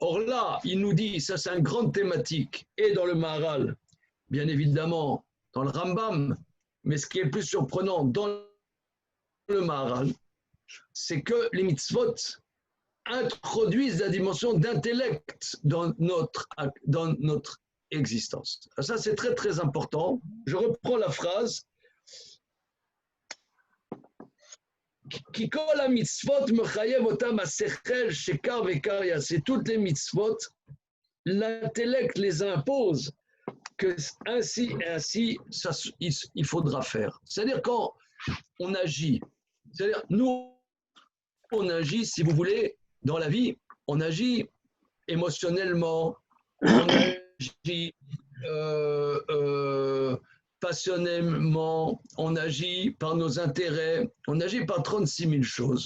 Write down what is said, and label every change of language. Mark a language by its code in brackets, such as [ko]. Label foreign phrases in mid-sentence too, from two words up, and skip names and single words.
[fr] Or là, il nous dit, ça c'est une grande thématique, et dans le Maharal, bien évidemment, dans le Rambam, mais ce qui est le plus surprenant dans le Maharal, c'est que les mitzvot introduisent la dimension d'intellect dans notre existence. Ça, c'est très, très important. Je reprends la phrase. [he] כי כל המצוות מחייב אותם השכל שכך וכך יעשה. [fr] Toutes les mitzvot, l'intellect les impose que ainsi et ainsi, ça, il faudra faire. C'est-à-dire quand on agit, c'est-à-dire nous, on agit, si vous voulez, dans la vie, on agit émotionnellement, on agit passionnément, on agit par nos intérêts, on agit par 36 000 choses.